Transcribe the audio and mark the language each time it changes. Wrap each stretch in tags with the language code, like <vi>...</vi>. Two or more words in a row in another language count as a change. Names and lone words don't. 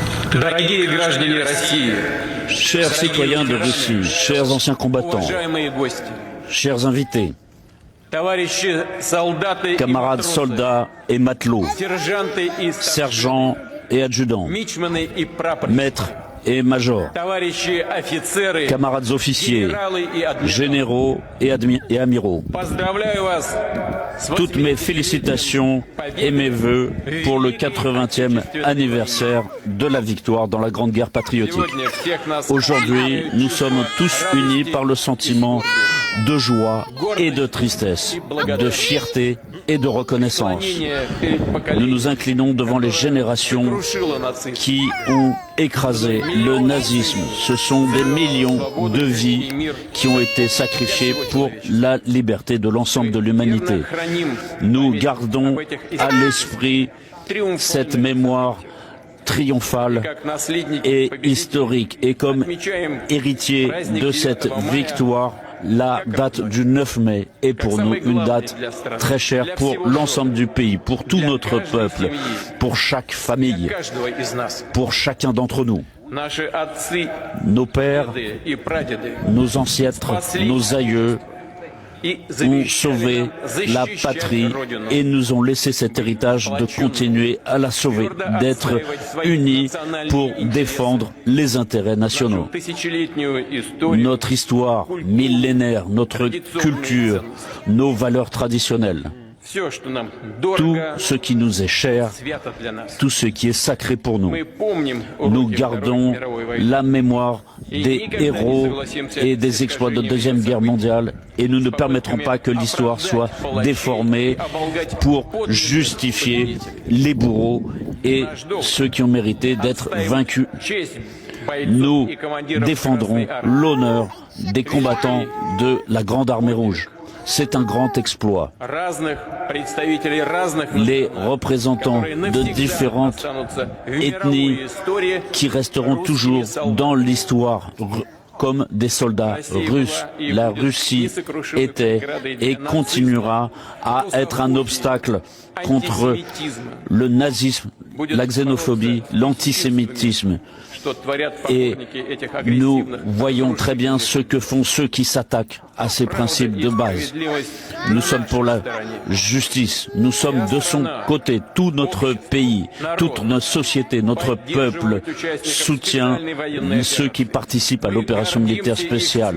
<ru>Дорогие граждане России,</ru> <fr>Chers citoyens de Russie, chers anciens combattants,</fr> <ru>уважаемые гости,</ru> <fr>chers invités,</fr> <ru>товарищи солдаты</ru> <fr>camarades soldats et matelots,</fr> <ru>сержанты и</ru> <fr>sergents et adjudants,</fr> <ru>мичманы и прапорщики,</ru> <fr>maîtres et majors,</fr> <ru>товарищи офицеры,</ru> <fr>camarades officiers,</fr> <ru>генералы и адмиралы.</ru> <fr>généraux et amiraux.</fr> <ru>Поздравляю вас с</ru> <fr>Toutes mes félicitations et mes vœux pour le 80e anniversaire de la victoire dans la Grande Guerre patriotique.</fr> <ru>Сегодня всех нас</ru> <fr>Aujourd'hui, nous sommes tous unis par le sentiment de joie et de tristesse, de fierté et de reconnaissance.</fr> <ru>перед</ru> <fr>Nous</fr> <ru>поколением</ru> <fr>nous inclinons devant les générations</fr> <ru>крушило нацизм.</ru> <fr>qui ont écrasé le nazisme. Ce sont des millions de vies qui ont été sacrifiées pour la liberté de l'ensemble de l'humanité.</fr> <ru>Верно храним</ru> <fr>Nous gardons</fr> <ru>об этих</ru> <fr>à l'esprit cette</fr> <ru>триумфальных</ru> <fr>mémoire triomphale</fr> <ru>как наследники</ru> <fr>et</fr> <ru>победителей.</ru> <fr>historique. Et comme</fr> <ru>Отмечаем</ru> <fr>héritier de cette victoire, la date du 9 mai est pour nous une date très chère pour l'ensemble du pays, pour tout notre peuple, pour chaque famille,</fr> <ru>каждого из нас.</ru> <fr>pour chacun d'entre nous.</fr> <ru>Наши отцы,</ru> <fr>Nos pères,</fr> <ru>деды и прадеды</ru> <fr>nos ancêtres, nos aïeux</fr> <ru>и</ru> <fr>ont</fr> <ru>завещали</ru> <fr>sauvé</fr> <ru>нам</ru> <fr>la</fr> <ru>защищать</ru> <fr>patrie</fr> <ru>Родину.</ru> <fr>et nous ont laissé cet héritage de continuer à la sauver, d'être unis pour défendre les intérêts nationaux.</fr> <ru>Тысячелетнюю историю,</ru> <fr>Notre histoire millénaire, notre culture, nos valeurs traditionnelles,</fr> <ru>все, что нам</ru> <fr>tout</fr> <ru>дорого,</ru> <fr>ce qui nous est cher,</fr> <ru>свято для нас.</ru> <fr>tout ce qui est sacré pour nous.</fr> <ru>Мы помним</ru> <fr>Nous</fr> <ru>уроки Второй</ru> <fr>gardons</fr> <ru>мировой войны.</ru> <fr>la mémoire des héros et des exploits de la Deuxième Guerre mondiale et nous ne permettrons pas que l'histoire soit déformée pour justifier les bourreaux et ceux qui ont mérité d'être vaincus.</fr> <ru>Честь бойцов</ru> <fr>Nous</fr> <ru>и командиров</ru> <fr>défendrons</fr> <ru>Красной Армии.</ru> <fr>l'honneur des combattants de la Grande Armée Rouge. C'est un grand exploit.</fr> <ru>Разных представителей разных</ru> <fr>Les</fr> <ru>национальностей,</ru> <fr>représentants</fr> <ru>которые</ru> <fr>de</fr> <ru>навсегда</ru> <fr>différentes</fr> <ru>останутся в</ru> <fr>ethnies</fr> <ru>мировой истории</ru> <fr>qui resteront</fr> <ru>русские</ru> <fr>toujours</fr> <ru>солдаты.</ru> <fr>dans l'histoire comme des soldats russes. La Russie était et continuera à être un obstacle contre le nazisme, la xénophobie, l'antisémitisme.</fr> <ru>Что творят</ru> <fr>Et</fr> <ru>поборники этих</ru> <fr>nous</fr> <ru>агрессивных</ru> <fr>voyons très bien ce que font ceux qui s'attaquent à ces principes de base. Nous sommes pour la justice, nous sommes de son côté, tout notre pays, toute notre société, notre peuple soutient ceux qui participent à l'opération militaire spéciale.</fr>